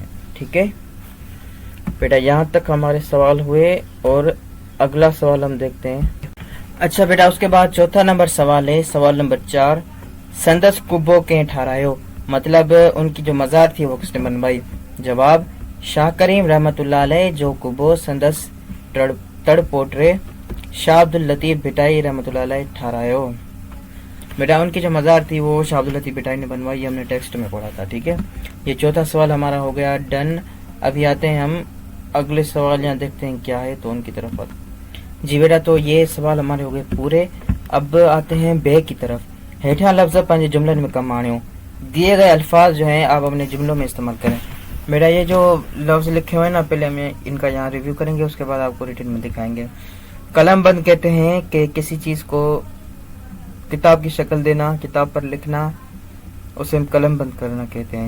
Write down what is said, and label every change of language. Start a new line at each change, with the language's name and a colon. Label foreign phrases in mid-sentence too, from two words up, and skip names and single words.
Hindi: ठीक है बेटा, यहाँ तक हमारे सवाल हुए और अगला सवाल हम देखते हैं। अच्छा बेटा, उसके बाद चौथा नंबर सवाल है, सवाल नंबर 4,
Sindhi: संदस कुब्बो के ठहरायो,
Hindi: मतलब उनकी जो मजार थी वो किसने बनवाई। जवाब,
Sindhi: शाह करीम रहमतुल्लाह अलैह जो कुब्बो संदस तड़पोट्रे शाह अब्दुल लतीफ भिटाई रहमतुल्लाह अलैह ठहरायो।
Hindi: बेटा उनकी जो मजार थी वो शाह अब्दुल लतीफ भिटाई ने बनवाई, हमने टेक्स्ट में पढ़ा था। ठीक है, ये चौथा सवाल हमारा हो गया डन। अभी आते हैं हम अगले सवाल, यहाँ देखते हैं क्या है, तो उनकी तरफ आते जी। बेटा तो ये सवाल हमारे हो गए पूरे। अब आते हैं बे की तरफ।
Sindhi: हेठा लफ्ज़ पंहिंजे जुमलन में कम आणियो,
Hindi: दिए गए अल्फाज जो हैं आप अपने जुमलों में इस्तेमाल करें। बेटा ये जो लफ्ज़ लिखे हुए हैं ना, पहले हमें इनका यहाँ रिव्यू करेंगे, उसके बाद आपको रिटन में दिखाएंगे। कलम बंद कहते हैं कि किसी चीज़ को किताब की शक्ल देना, किताब पर लिखना, उसे हम कलम बंद करना कहते हैं।